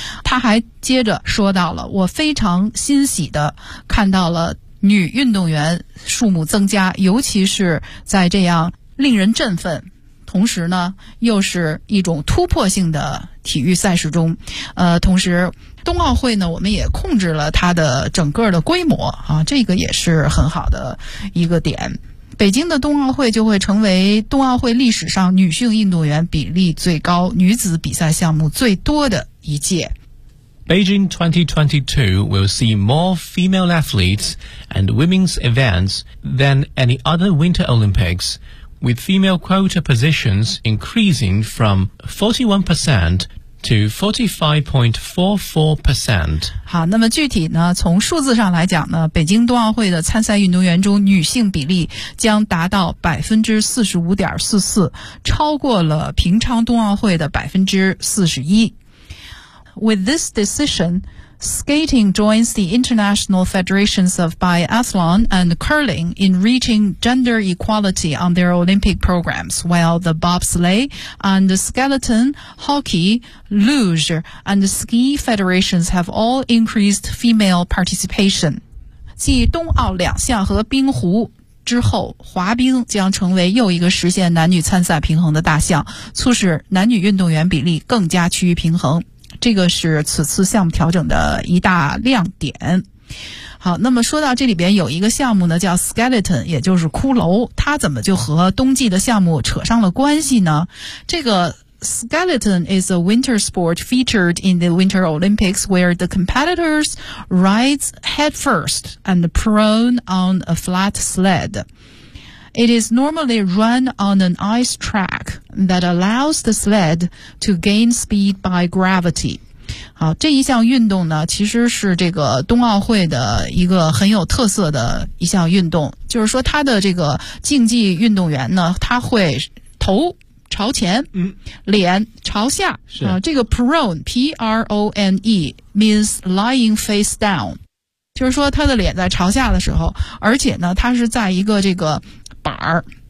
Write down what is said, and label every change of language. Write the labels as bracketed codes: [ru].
[zh] 他还接着说到了，我非常欣喜的看到了女运动员数目增加，尤其是在这样令人振奋，同时呢又是一种突破性的体育赛事中，同时。冬奥会呢我们也控制了它的整个的规模啊，这个也是很好的一个点。北京的冬奥会就会成为冬奥会历史上女性运动员比例最高、女子比赛项目最多的一届。 [en] Beijing 2022 will see more female athletes and women's events than any other Winter Olympics, with female quota positions increasing from 41%to 45.44%。 [zh] 好，那么具体呢，从数字上来讲呢，北京冬奥会的参赛运动员中女性比例将达到 45.44%， 超过了平昌冬奥会的 41%。 [en] With this decision, skating joins the International Federations of Biathlon and Curling in reaching gender equality on their Olympic programs, while the bobsleigh and the skeleton, hockey, luge, and ski federations have all increased female participation. [zh] 继冬奥两项和冰壶之后，滑冰将成为又一个实现男女参赛平衡的大项，促使男女运动员比例更加趋于平衡。这个是此次项目调整的一大亮点。好，那么说到这里边有一个项目呢叫 skeleton， 也就是骷髅，它怎么就和冬季的项目扯上了关系呢？这个 [en] skeleton is a winter sport featured in the Winter Olympics where the competitors ride head first and prone on a flat sled. It is normally run on an ice track. That allows the sled to gain speed by gravity. [zh] 好，这一项运动呢，其实是这个冬奥会的一个很有特色的一项运动。就是说，它的这个竞技运动员呢，他会头朝前，脸朝下。是这个 [en] prone，P-R-O-N-E means lying face down， [zh] 就是说他的脸在朝下的时候，而且呢，他是在一个这个板儿。